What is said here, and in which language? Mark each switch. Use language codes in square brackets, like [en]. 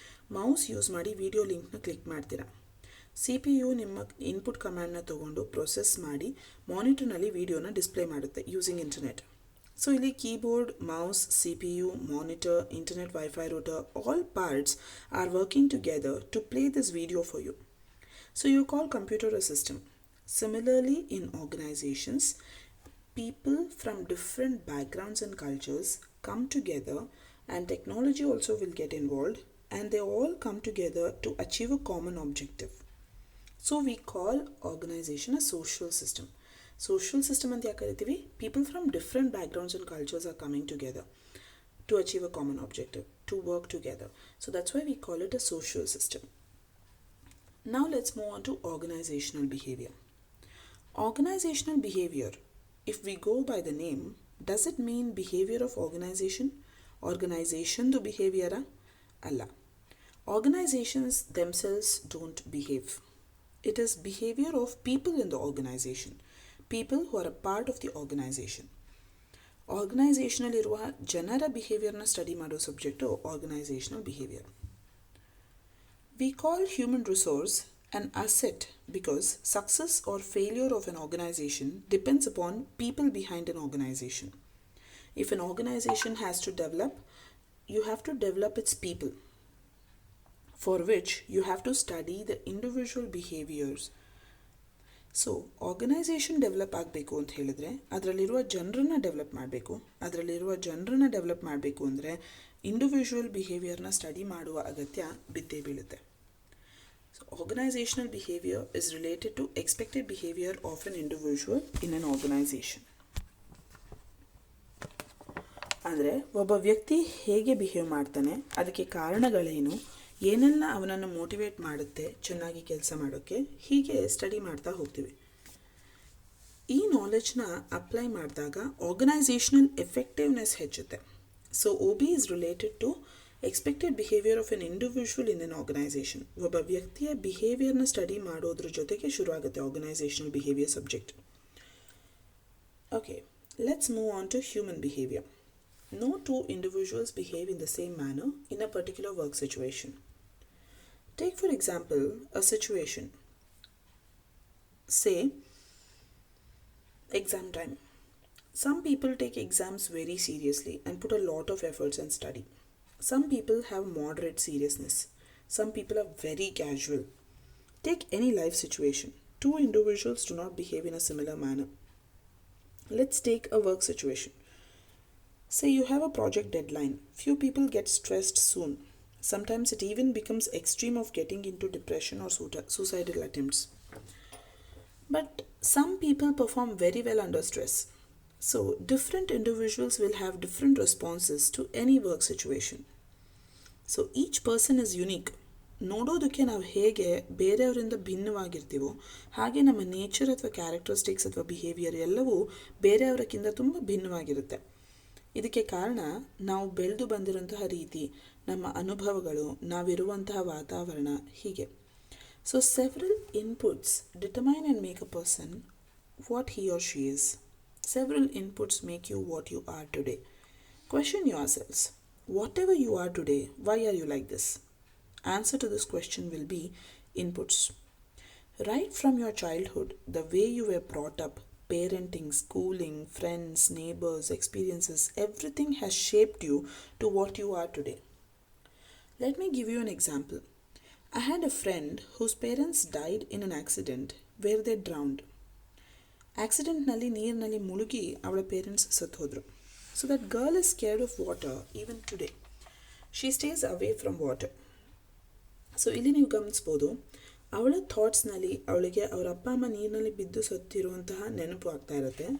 [kn] Mouse use ಮಾಡಿ video ಲಿಂಕ್ನ click ಮಾಡ್ತೀರಾ. CPU ನಿಮ್ಮ ಇನ್ಪುಟ್ ಕಮ್ಯಾಂಡ್ನ ತೊಗೊಂಡು ಪ್ರೊಸೆಸ್ ಮಾಡಿ ಮಾನಿಟರ್ನಲ್ಲಿ ವಿಡಿಯೋನ ಡಿಸ್ಪ್ಲೇ ಮಾಡುತ್ತೆ [en] Using internet. So ಇಲ್ಲಿ keyboard, mouse, CPU, monitor, internet, wifi router, all parts are working together to play this video for you. So you call computer a system. Similarly, in organizations, people from different backgrounds and cultures come together, and technology also will get involved, and they all come together to achieve a common objective. So we call organization a social system. Social system [kn] anta yaake kariತೀವಿ? [en] People from different backgrounds and cultures are coming together to achieve a common objective, to work together. So that's why we call it a social system. Now let's move on to organizational behavior. Organizational behavior, if we go by the name, does it mean behavior of organization? Organization to behavior? Allah. Organizations themselves don't behave. It is behavior of people in the organization. People who are a part of the organization. [kn] Organizational ಇರುವ ಜನರ behaviorನ study ಮಾಡೋ subject organizational behavior. [en] We call human resource an asset because success or failure of an organization depends upon people behind an organization. If an organization has to develop, you have to develop its people, for which you have to study the individual behaviors. [kn] So organization develop ಆಗಬೇಕು ಅಂತ ಹೇಳಿದ್ರೆ ಅದರಲ್ಲಿರುವ ಜನರನ್ನ develop ಮಾಡಬೇಕು. ಅದರಲ್ಲಿರುವ ಜನರನ್ನ develop ಮಾಡಬೇಕು ಅಂದರೆ ಇಂಡಿವಿಜುವಲ್ ಬಿಹೇವಿಯರ್ನ ಸ್ಟಡಿ ಮಾಡುವ ಅಗತ್ಯ ಬಿದ್ದೇ ಬೀಳುತ್ತೆ. [en] So organizational behavior is related to expected behavior of an individual in an organization. [kn] ಅಂದರೆ ಒಬ್ಬ ವ್ಯಕ್ತಿ ಹೇಗೆ ಬಿಹೇವ್ ಮಾಡ್ತಾನೆ, ಅದಕ್ಕೆ ಕಾರಣಗಳೇನು, ಏನೆಲ್ಲ ಅವನನ್ನು ಮೋಟಿವೇಟ್ ಮಾಡುತ್ತೆ ಚೆನ್ನಾಗಿ ಕೆಲಸ ಮಾಡೋಕ್ಕೆ, ಹೀಗೆ ಸ್ಟಡಿ ಮಾಡ್ತಾ ಹೋಗ್ತೀವಿ. ಈ ನಾಲೆಡ್ಜ್ನ ಅಪ್ಲೈ ಮಾಡಿದಾಗ ಆರ್ಗನೈಸೇಷನಲ್ ಎಫೆಕ್ಟಿವ್ನೆಸ್ ಹೆಚ್ಚುತ್ತೆ. [en] So OB is related to expected behaviour of an individual in an organization. [kn] ಒಬ್ಬ ವ್ಯಕ್ತಿಯ ಬಿಹೇವಿಯರ್ನ ಸ್ಟಡಿ ಮಾಡೋದ್ರ ಜೊತೆಗೆ ಶುರುವಾಗುತ್ತೆ organisational behaviour subject. [en] Okay, let's move on to human behaviour. No two individuals behave in the same manner in a particular work situation. Take for example a situation. Say, exam time. Some people take exams very seriously and put a lot of efforts and study. Some people have moderate seriousness. Some people are very casual. Take any life situation. Two individuals do not behave in a similar manner. Let's take a work situation. Say you have a project deadline. Few people get stressed soon. Sometimes it even becomes extreme of getting into depression or suicidal attempts. But some people perform very well under stress. So different individuals will have different responses to any work situation. So each person is unique. [kn] ನೋಡೋದಕ್ಕೆ ನಾವು ಹೇಗೆ ಬೇರೆಯವರಿಂದ ಭಿನ್ನವಾಗಿರ್ತೀವೋ ಹಾಗೆ ನಮ್ಮ nature ಅಥವಾ characteristics ಅಥವಾ behaviour ಎಲ್ಲವೂ ಬೇರೆಯವರಕ್ಕಿಂತ ತುಂಬ ಭಿನ್ನವಾಗಿರುತ್ತೆ. ಇದಕ್ಕೆ ಕಾರಣ ನಾವು ಬೆಳೆದು ಬಂದಿರುವಂತಹ ರೀತಿ, ನಮ್ಮ ಅನುಭವಗಳು, ನಾವಿರುವಂತಹ ವಾತಾವರಣ, ಹೀಗೆ. [en] So several inputs determine and make a person what he or she is. Several inputs make you what you are today. Question yourselves. Whatever you are today, why are you like this? Answer to this question will be inputs. Right from your childhood, the way you were brought up, parenting, schooling, friends, neighbors, experiences, everything has shaped you to what you are today. Let me give you an example. I had a friend whose parents died in an accident where they drowned. [kn] ಆಕ್ಸಿಡೆಂಟ್ನಲ್ಲಿ ನೀರಿನಲ್ಲಿ ಮುಳುಗಿ ಅವಳ parents ಸತ್ತೋದ್ರು. [en] So that girl is scared of water even today. She stays away from water. [kn] So ಇಲ್ಲಿ ನೀವು ಗಮನಿಸ್ಬೋದು, ಅವಳ ಥಾಟ್ಸ್ನಲ್ಲಿ ಅವಳಿಗೆ ಅವರ ಅಪ್ಪ ಅಮ್ಮ ನೀರಿನಲ್ಲಿ ಬಿದ್ದು ಸತ್ತಿರುವಂತಹ ನೆನಪು ಆಗ್ತಾ ಇರುತ್ತೆ.